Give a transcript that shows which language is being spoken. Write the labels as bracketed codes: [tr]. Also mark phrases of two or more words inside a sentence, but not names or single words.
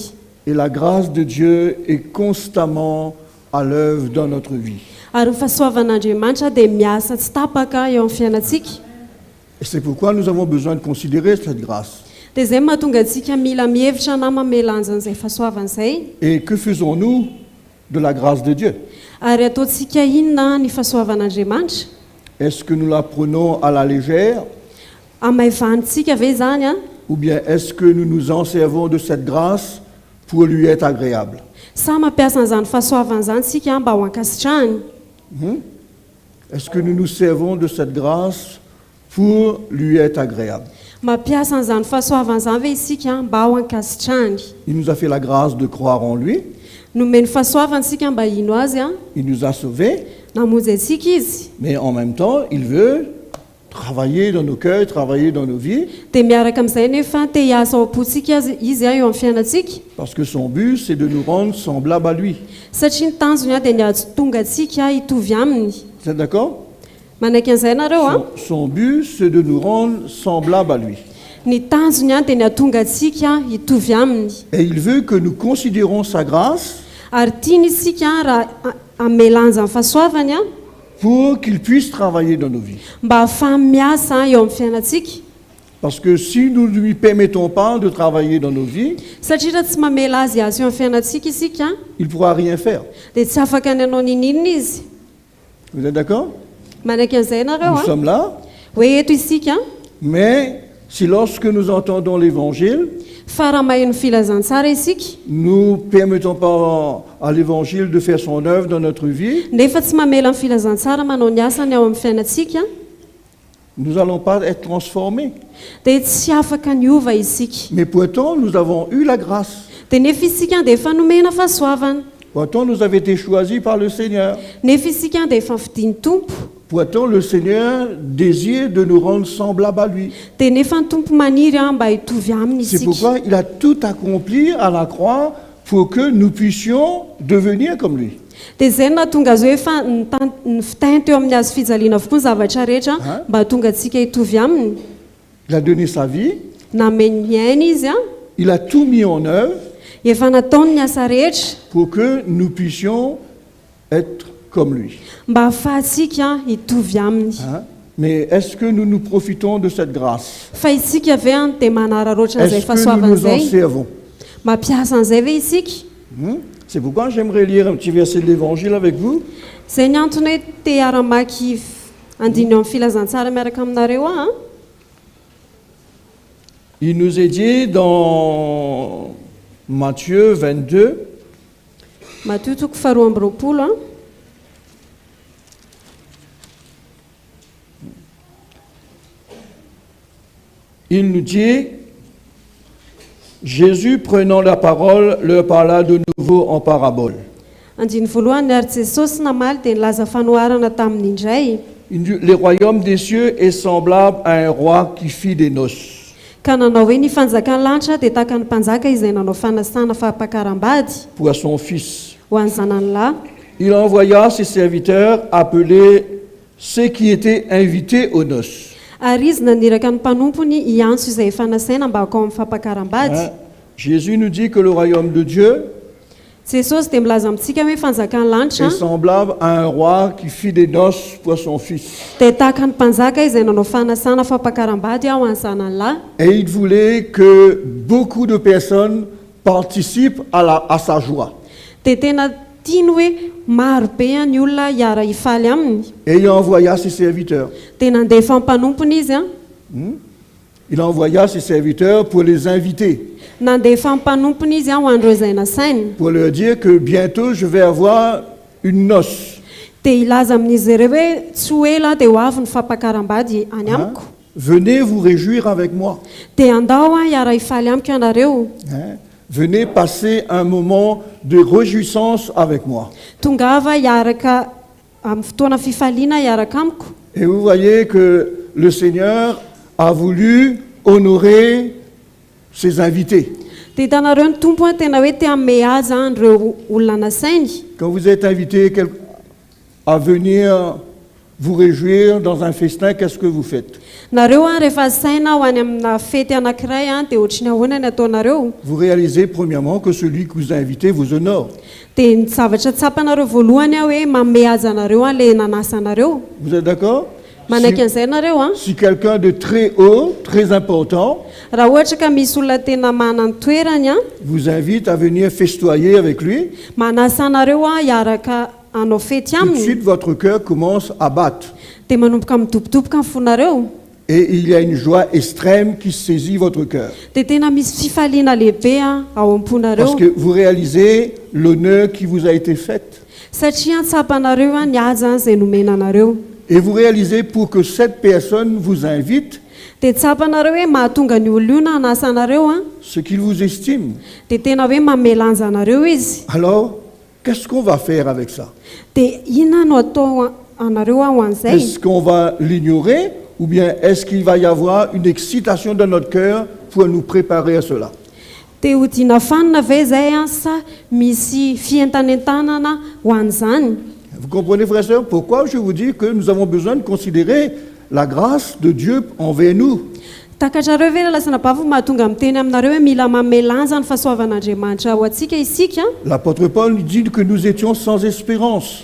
[fr] Et la grâce de Dieu est constamment à l'œuvre dans notre vie. [mg] Ary ny fahasoavan'Andriamanitra dia miasa tsy tapaka eo amin'ny fiainantsika. [fr] Et c'est pourquoi nous avons besoin de considérer cette grâce. [mg] Dia izay mahatonga antsika mila mihevitra na mamelanjan'izay fahasoavan'izay. [fr] Et que faisons-nous de la grâce de Dieu? [mg] Ary ataontsika inona ny fahasoavan'Andriamanitra? [fr] Est-ce que nous la prenons à la légère [mg] Amaivantsika ve zany a? [fr] ou bien est-ce que nous nous en servons de cette grâce pour lui être agréable? [mg] Sa mampiasa an'izany fahasoavan'izany sika mba ho ankasitrahany. [fr] Est-ce que nous nous servons de cette grâce pour lui être agréable? [mg] Mampiasa an'izany fahasoavan'izany ve isika mba ho ankasitrahany. [fr] Il nous a fait la grâce de croire en lui. [mg] Nomeny fahasoavany sika mba hino azy a, [fr] Il nous a sauvés. [mg] namonjy antsika izy. [fr] Mais en même temps, il veut travailler dans nos cœurs, travailler dans nos vies. [mg] Dia miaraka amin'izay nefa te hiasa ao am-pontsika izy eo amin'ny fiainantsika. [fr] Parce que son but, c'est de nous rendre semblables à lui. [mg] Satria ny tanjony dia ny ahatonga antsika hitovy aminy. [fr] Vous êtes d'accord? [mg] Manaiky an'izay nareo a? [fr] Son but, c'est de nous rendre semblables à lui. [mg] Ny tanjony dia ny ahatonga antsika hitovy aminy. [fr] Et il veut que nous considérons sa grâce [mg] Ary tiany isika raha amelanja ny fahasoavany a, [fr] pour qu'il puisse travailler dans nos vies. [mg] mba ahafahany miasa eo amin'ny fiainantsika. [fr] Parce que si nous ne lui permettons pas de travailler dans nos vies, [mg] Satria raha tsy mamela azy azy eo amin'ny fiainantsika isika [fr] il ne pourra rien faire. [mg] dia tsy afaka ny anao ninina izy. [fr] Vous êtes d'accord? [mg] Manaiky an'izay nareo [fr] Nous a? sommes là, [mg] Hoe eto isika [fr] mais si lorsque nous entendons l'évangile, [mg] fa raha maheno filazantsara isika [fr] nous ne permettons pas à l'évangile de faire son œuvre dans notre vie, [mg] nefa tsy mamela ny filazantsara manao ny asany ao amin'ny fiainantsika [fr] nous n'allons pas être transformés. [mg] dia tsy afaka ny ova isika. [fr] Mais pourtant, nous avons eu la grâce. [mg] Dia nefa isika dia efa nomena fahasoavana. [fr] Pourtant, nous avons été choisis par le Seigneur. [mg] Nefa isika dia efa vidiny tompo. [fr] Pourtant, le Seigneur désire de nous rendre semblables à lui. [mg] Dia nefa ny tompo maniry mba hitovy aminy [fr] C'est [mg] isika. [fr] pourquoi il a tout accompli à la croix pour que nous puissions devenir comme lui. [mg] Dia izay nahatonga azy hoe efa ny fitahiny teo amin'ny azo fijaliana avokoa ny zavatra rehetra mba hatonga antsika hitovy aminy. [fr] Il a donné sa vie, [mg] Nameny ny ainy izy a, [fr] il a tout mis en œuvre [mg] efa nataony ny asa rehetra [fr] pour que nous puissions être comme lui. [mg] mba ahafahantsika hitovy aminy. [fr] Mais est-ce que nous nous profitons de cette grâce? [mg] Fa isika ve dia manararoatra an'izay [fr] Est-ce que nous nous en [mg] fahasoavan'izay? [fr] servons? [mg] Mampiasa an'izay ve isika? [fr] C'est pourquoi j'aimerais lire un petit verset de l'Évangile avec vous. [mg] Izay ny antony hoe te hiara-maky andiny eo amin'ny filazantsara miaraka aminareo [fr] Il nous est dit dans Matthieu 22. [mg] Matthieu toko faharoa amby roapolo a. [fr] Il nous dit, Jésus prenant la parole leur parla de nouveau en parabole. [mg] Andiny voalohany ary Jesosy namaly dia nilaza fanoharana taminy indray. [fr] Il dit, le royaume des cieux est semblable à un roi qui fit des noces. [mg] Ka nanao hoe ny fanjakan'ny lanitra dia tahaka ny mpanjaka izay nanao fanasana fampakaram-bady [fr] Pour son fils. [mg] ho an'ny zanany lahy. [fr] Il envoya ses serviteurs appeler ceux qui étaient invités aux noces. [mg] Ary izy naniraka ny mpanompony hiantso izay efa nasaina mba hakao amin'ny fampakaram-bady. Hein? [fr] Jésus nous dit que le royaume de Dieu [mg] Jesosy dia milaza amintsika hoe fanjakan'ny lanitra [fr] est semblable à un roi qui fit des noces pour son fils. [mg] dia tahaka ny mpanjaka izay nanao fanasana fampakaram-bady ho an'ny zanany lahy. [fr] Et il voulait que beaucoup de personnes participent à sa joie. [mg] Dia tena tiany hoe marobe ny olona hiara hifaly aminy. [fr] Et il envoya ses serviteurs. [mg] Dia nandefa ny mpanompony izy a. [fr] Il envoya ses serviteurs pour les inviter, [mg] Nandefa ny mpanompony izy a ho an'ireo izay nasainy. [fr] pour leur dire que bientôt je vais avoir une noce. [mg] Dia ilaza amin'izy ireo hoe tsy ho ela dia ho avy ny fampakaram-bady any Hein? amiko. [fr] Venez vous réjouir avec moi. [mg] Dia andao a hiara hifaly amiko ianareo. Hein? [fr] Venez passer un moment de réjouissance avec moi. [mg] Tongava hiaraka amin'ny fotoana fifaliana hiaraka amiko. [fr] Et vous voyez que le Seigneur a voulu honorer ses invités. [mg] Dia hitanareo ny tompo a tena hoe te hanome azy an'ireo olona nasainy. [fr] Quand vous êtes invité à venir vous réjouir dans un festin, qu'est-ce que vous faites? [mg] Nareo a rehefa saina ho any amina fety anankiray a dia ohatrany ahoana ny ataonareo. [fr] Vous réalisez premièrement que celui qui vous a invité vous honore. [mg] Dia ny zavatra tsapanareo voalohany a hoe manome azy anareo a le nanasa anareo. [fr] Vous êtes d'accord? [mg] Manaiky an'izay nareo a. [fr] Si quelqu'un de très haut, très important, [mg] Raha ohatra ka misy olona tena manana ny toerany a, [fr] vous invite à venir festoyer avec lui, [mg] manasa anareo a hiaraka hanao fety [fr] tout de [mg] aminy. [fr] suite votre cœur commence à battre. [mg] Dia manomboka midobodoboka ny fonareo. [fr] Et il y a une joie extrême qui saisit votre cœur. [mg] Dia tena misy fifaliana lehibe a ao am-ponareo. [fr] Parce que vous réalisez l'honneur qui vous a été fait. [mg] Satria tsapanareo a ny haja izay nomena anareo. [fr] Et vous réalisez pour que cette personne vous invite, [mg] Dia tsapanareo hoe mahatonga ny olona io na hanasa anareo a, [fr] ce qu'il vous estime. [mg] dia tena hoe mamelanja anareo izy. [fr] Alors, qu'est-ce qu'on va faire avec ça? [mg] Dia inona no atao anareo a ho an'izay? [fr] Est-ce qu'on va l'ignorer ou bien est-ce qu'il va y avoir une excitation dans notre cœur pour nous préparer à cela? [mg] Dia hodina fanina ve izay a sa misy fientanentanana ho an'izany? [fr] Vous comprenez, frères et sœurs, pourquoi je vous dis que nous avons besoin de considérer la grâce de Dieu envers nous? [mg] Takatrareo ve lasana bavy mahatonga miteny aminareo hoe mila mamelanja ny fahasoavan'Andriamanitra ho antsika isika? [fr] L'apôtre Paul nous dit que nous étions sans espérance.